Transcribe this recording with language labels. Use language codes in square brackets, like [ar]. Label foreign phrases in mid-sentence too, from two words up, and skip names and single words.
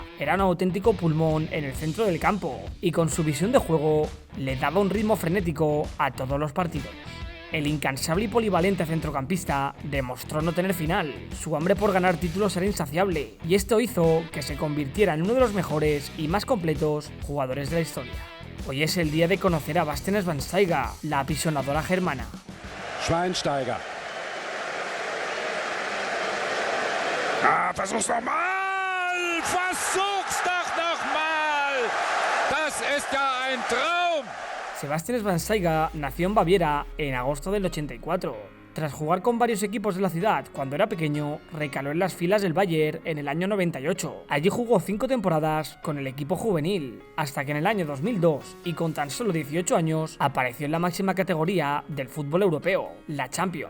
[es] Era un auténtico pulmón en el centro del campo y con su visión de juego le daba un ritmo frenético a todos los partidos. El incansable y polivalente centrocampista demostró no tener final. Su hambre por ganar títulos era insaciable y esto hizo que se convirtiera en uno de los mejores y más completos jugadores de la historia. Hoy es el día de conocer a Bastian Schweinsteiger, la apisonadora germana. Schweinsteiger. [de] Versuch's nochmal! Versuch's doch nochmal! Das ist ja ein Traum! [es] Sebastian Schweinsteiger nació en Baviera en agosto del 84. Tras jugar con varios equipos de la ciudad cuando era pequeño, recaló en las filas del Bayern en el año 98. Allí jugó 5 temporadas con el equipo juvenil, hasta que en el año 2002, y con tan solo 18 años, apareció en la máxima categoría del fútbol europeo, la Champions.